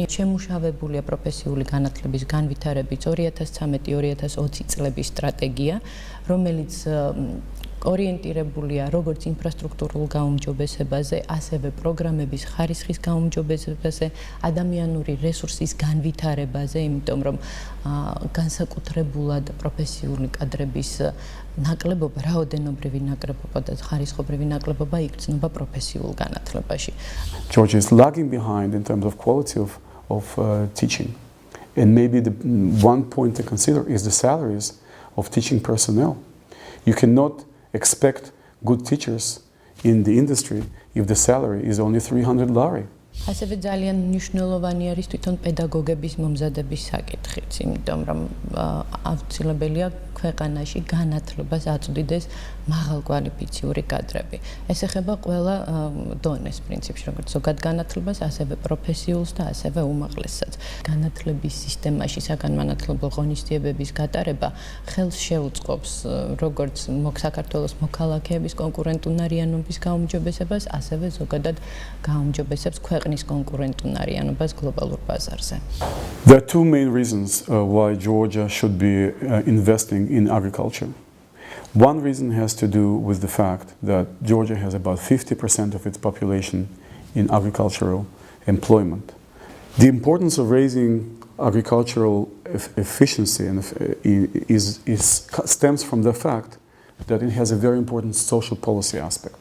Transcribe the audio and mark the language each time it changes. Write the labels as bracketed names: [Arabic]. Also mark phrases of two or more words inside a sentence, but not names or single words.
[Georgian] შემუშავებულია პროფესიული განათლების განვითარების 2013-2020 წლების სტრატეგია, რომელიც ორიენტირებულია როგორც ინფრასტრუქტურულ გაუმჯობესებაზე, ასევე პროგრამების ხარისხის გაუმჯობესებაზე, ადამიანური რესურსის განვითარებაზე, იმიტომ რომ განსაკუთრებულად პროფესიული კადრების ნაკლებობა, რაოდენობრივი ნაკლებობა და ხარისხობრივი ნაკლებობა იგრძნობა პროფესიულ განათლებაში. [English] Georgia is lagging behind in terms of quality of teaching. And maybe the one point to consider is the salaries of teaching personnel. You cannot expect good teachers in the industry if the salary is only $300. [Georgian] ასევე ძალიან მნიშვნელოვანი არის თვითონ პედაგოგების მომზადების საკითხიც, იმიტომ რომ აუცილებელია ქვეყანაში განათლებას აწვდიდეს მაღალკვალიფიციური კადრები. ეს ეხება ყველა დონეს პრინციპში, როგორც ზოგად განათლებას, ასევე პროფესიულს და ასევე უმაღლესსაც. განათლების სისტემაში საგანმანათლებლო ღონისძიებების გატარება ხელს შეუწყობს როგორც საქართველოს მოქალაქეების კონკურენტუნარიანობის გაუმჯობესებას, ასევე ზოგადად გაუმჯობესებს ქვეყნის კონკურენტუნარიანობას გლობალურ ბაზარზე. [English] There are two main reasons why Georgia should be investing in agriculture. One reason has to do with the fact that Georgia has about 50% of its population in agricultural employment. The importance of raising agricultural efficiency stems from the fact that it has a very important social policy aspect.